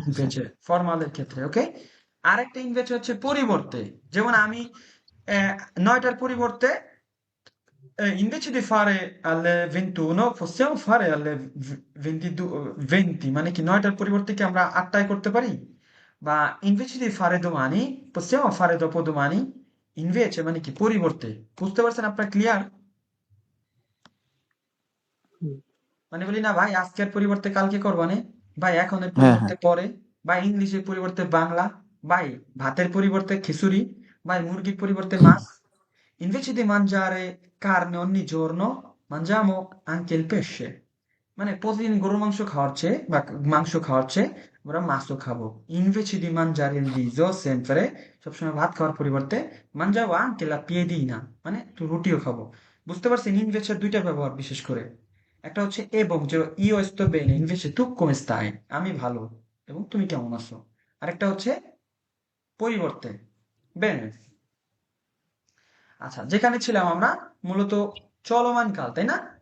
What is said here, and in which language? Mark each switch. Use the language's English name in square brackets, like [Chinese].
[Bangla] ইনভেছে ফর্মালের ক্ষেত্রে। ওকে, আরেকটা ইনভেছে হচ্ছে পরিবর্তে, যেমন আমি 9টার পরিবর্তে [Italian] invece di fare alle 21 possiamo fare alle 22, 20, [Bangla] মানে কি 9টার পরিবর্তে কি আমরা 8টায় করতে পারি? বা [Italian] invece di fare domani possiamo fare dopodomani, [Bangla] invece মানে কি পরিবর্তে, বুঝতে পারছেন আপনারা? ক্লিয়ার? মানে বলি না ভাই আজকের পরিবর্তে কালকে করবানে, ভাই এখনের হ্যাঁ পরিবর্তে হ্যাঁ, পরে, ভাই ইংলিশের পরিবর্তে বাংলা, ভাই ভাতের পরিবর্তে খিচুড়ি, ভাই মুরগির পরিবর্তে মাছ। [Italian] Invece di mangiare carne ogni giorno, mangiamo anche il pesce. [Bangla] মানে প্রতিদিন গরুর মাংস খাওয়ার চেয়ে বা মাংস খাওয়ার চেয়ে আমরা মাছও খাবো। [Italian] Invece di mangiare il riso sempre, [Bangla] সবসময় ভাত খাওয়ার পরিবর্তে [Italian] mangiavo anche la piedina, [Bangla] মানে তো রুটিও খাবো। বুঝতে পারছেন ইনভেচের দুইটা ব্যবহার বিশেষ করে, একটা হচ্ছে এবং, যে [Italian] io sto bene invece tu come stai, [Bangla] আমি ভালো এবং তুমি কেমন আছো, আরেকটা হচ্ছে পরিবর্তে, বেনে। আচ্ছা, যেখানে ছিলাম আমরা মূলত চলমান কাল, তাই না?